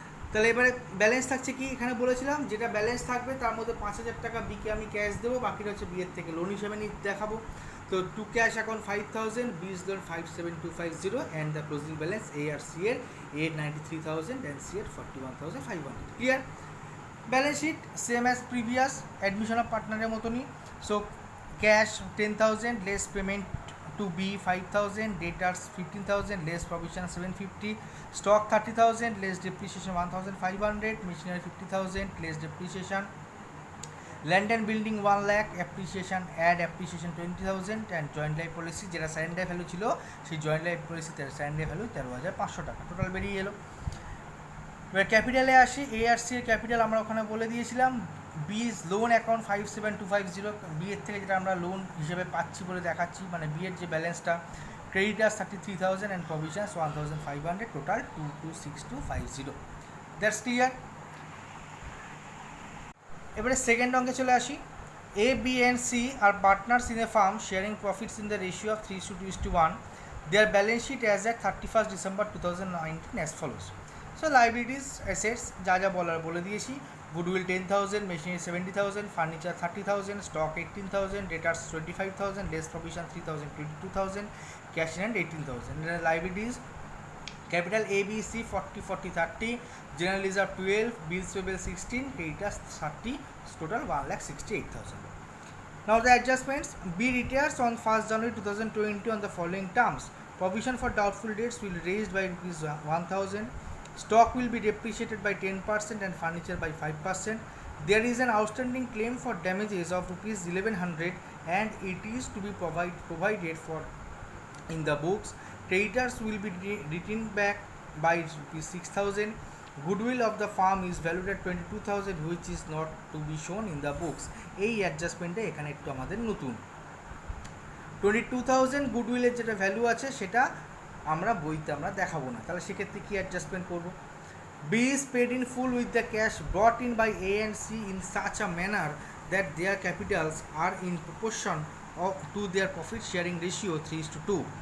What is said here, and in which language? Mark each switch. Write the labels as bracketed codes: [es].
[bn] তাহলে এবারে ব্যালেন্স থাকছে কি, এখানে বলেছিলাম যেটা ব্যালেন্স থাকবে তার মধ্যে 5,000 টাকা বিকে আমি ক্যাশ দেবো, বাকিটা হচ্ছে বিয়ের থেকে লোন হিসেবে দেখাবো। [en] তো to cash account 5,000, B's loan 57250, and the closing balance A আর C এর 893,000 and C এর 41,500। Clear? Balance sheet same as previous, admission of পার্টনারের মতনই। So cash 10,000, less payment to be 5,000, debtors 15,000, less provision 750, stock 30,000, less depreciation 1,500, machinery 50,000, less depreciation, land and building 1 lakh, appreciation add appreciation 20,000, and joint life policy [bn] যেটা surrender value ছিল সেই joint life পলিসিতে surrender value 13,500 টাকা total বেরিয়ে এলো। এবার ক্যাপিটালে আসি, ARC এর ক্যাপিটাল আমরা ওখানে বলে দিয়েছিলাম, বি লোন অ্যাকাউন্ট 57250, বি এর থেকে যেটা আমরা লোন হিসেবে পাচ্ছি বলে দেখাচ্ছি, মানে বি এর যে ব্যালেন্সটা, creditors 33,000 and provisions 1,500, total 226250। [en] That's clear. [bn] এবারে সেকেন্ড অঙ্কে চলে আসি। [en] A B and C are partners in a firm sharing profits in the ratio of 3:2:1, their balance sheet as at 31 December 2019 as follows. So liabilities assets [bn] যা যা বলার বলে দিয়েছি, [en] Goodwill 10,000, machinery 70,000, furniture 30,000, stock 18,000, debtors 25,000, less provision 3,000 22,000, cash in hand 18,000। Liabilities capital A B C 40-40-30, general reserve 12, bills payable 16, creditors 30, total 1,68,000। Now the adjustments, B retires on 1st January 2020 on the following terms. Provision for doubtful debts will be raised by rupees 1,000. Stock will be depreciated by 10% and furniture by 5%. There is an outstanding claim for damages of rupees 1,100 and it is to be provided for in the books. Creditors will be written back by rupees 6,000. Goodwill of the firm is valued at 22,000 which is not to be shown in the books. [bn] এই অ্যাডজাস্টমেন্টে এখানে একটু আমাদের নতুন 22,000 গুডউইলের যেটা value আছে সেটা আমরা বইতে আমরা দেখাবো না, তাহলে সেক্ষেত্রে কী অ্যাডজাস্টমেন্ট করবো? [en] B is paid in full with the cash brought in by A and C in such a manner that their capitals are in proportion of to their profit sharing ratio 3:2।